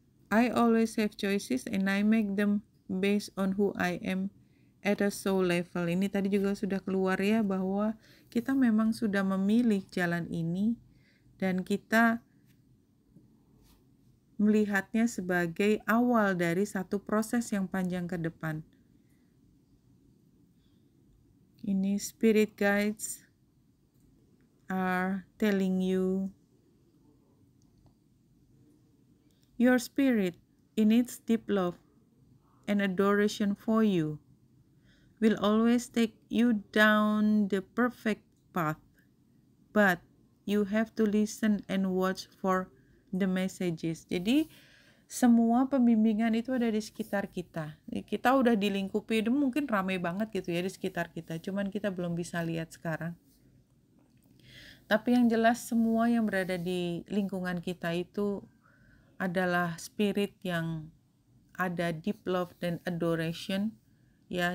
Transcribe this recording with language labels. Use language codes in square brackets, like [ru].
[en] I always have choices and I make them based on who I am at a soul level. [id] Ini tadi juga sudah keluar ya, bahwa kita memang sudah memilih jalan ini dan kita melihatnya sebagai awal dari satu proses yang panjang ke depan. [en] Ini spirit guides are telling you your spirit in its deep love and adoration for you will always take you down the perfect path, but you have to listen and watch for the messages. [id] Jadi semua pembimbingan itu ada di sekitar kita. Kita udah dilingkupi, mungkin ramai banget gitu ya di sekitar kita, cuman kita belum bisa lihat sekarang. Tapi yang jelas semua yang berada di lingkungan kita itu adalah spirit yang ada deep love dan adoration ya.